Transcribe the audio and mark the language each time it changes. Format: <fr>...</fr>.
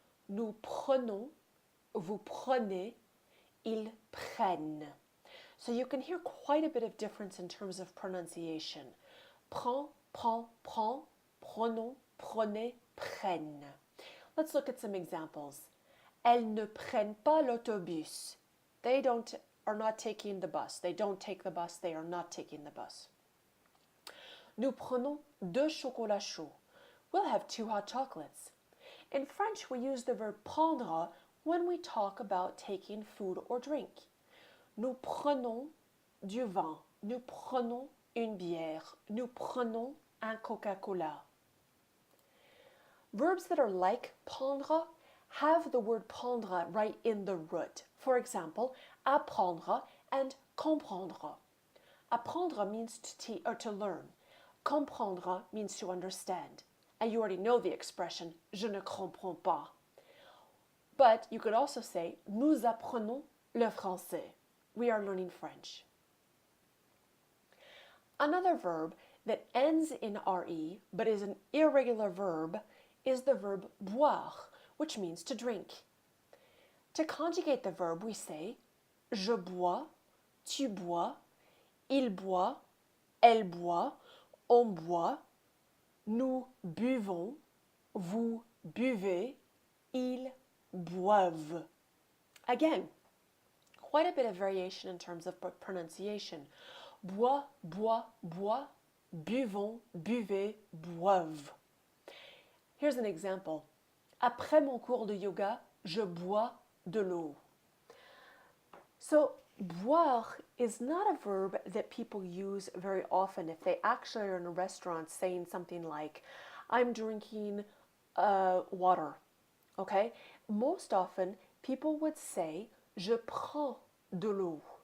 <fr>Nous prenons, vous prenez, ils prennent.</fr> <en>So you can hear quite a bit of difference in terms of pronunciation.</en> <fr>Prends, prend, prend, prenons, prenez, prennent.</fr> <en>Let's look at some examples.</en> <fr>Elles ne prennent pas l'autobus.</fr> <en>They are not taking the bus. They don't take the bus. They are not taking the bus.</en> <fr>Nous prenons 2 chocolats chauds.</fr> <en>We'll have 2 hot chocolates. In French, we use the verb prendre when we talk about taking food or drink.</en> <fr>Nous prenons du vin. Nous prenons une bière. Nous prenons un Coca-Cola.</fr> <en>Verbs that are like prendre have the word prendre right in the root. For example, apprendre and comprendre. Apprendre means to learn. Comprendre means to understand. And you already know the expression,</en> <fr>je ne comprends pas.</fr> <en>But you could also say,</en> <fr>nous apprenons le français.</fr> <en>We are learning French. Another verb that ends in RE, but is an irregular verb, is the verb boire, which means to drink. To conjugate the verb, we say,</en> <fr>je bois, tu bois, il boit, elle boit, on boit, nous buvons, vous buvez, ils boivent.</fr> <en>Again, quite a bit of variation in terms of pronunciation.</en> <fr>Bois, bois, bois, buvons, buvez, boivent.</fr> <en>Here's an example.</en> <fr>Après mon cours de yoga, je bois de l'eau.</fr> <en>So, boire is not a verb that people use very often if they actually are in a restaurant saying something like, I'm drinking water, okay? Most often, people would say,</en> <fr>je prends de l'eau.</fr>